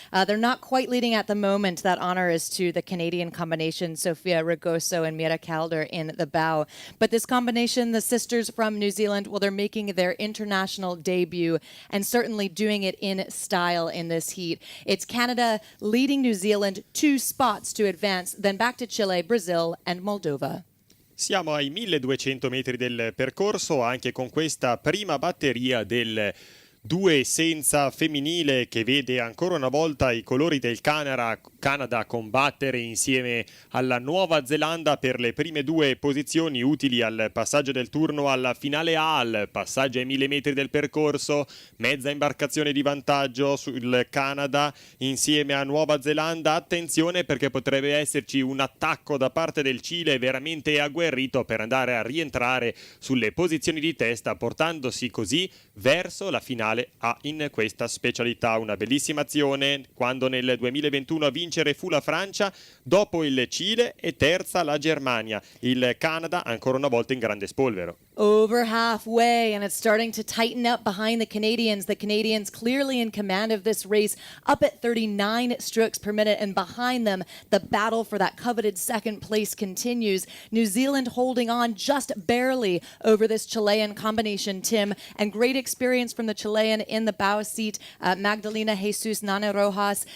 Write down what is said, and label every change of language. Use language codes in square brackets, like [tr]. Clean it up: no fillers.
[en] They're not quite leading at the moment. That honor is to the Canadian combination, Sofia Ragoso and Mira Calder in the bow. But this combination, the sisters from New Zealand, well, they're making their international debut and certainly doing it in style in this heat. It's Canada leading New Zealand 2 spots to advance, then back to Chile, Brazil, and Moldova. [it] Siamo ai 1200 metri del percorso, anche con questa prima batteria del 2 senza femminile, che vede ancora una volta i colori del Canada combattere insieme alla Nuova Zelanda per le prime 2 posizioni utili al passaggio del turno alla finale A, al passaggio ai 1000 metri del percorso. Mezza imbarcazione di vantaggio sul Canada insieme a Nuova Zelanda. Attenzione, perché potrebbe esserci un attacco da parte del Cile veramente agguerrito per andare a rientrare sulle posizioni di testa, portandosi così verso la finale A in questa specialità. Una bellissima azione quando nel 2021 a vincere fu la Francia, dopo il Cile e terza la Germania. Il Canada ancora una volta in grande spolvero. [en] Over halfway, and it's starting to tighten up behind the Canadians. The Canadians clearly in command of this race, up at 39 strokes per minute, and behind them, the battle for that coveted second place continues. New Zealand holding on just barely over this Chilean combination, Tim, and great experience from the Chilean in the bow seat, Magdalena Jesus Nana Rojas.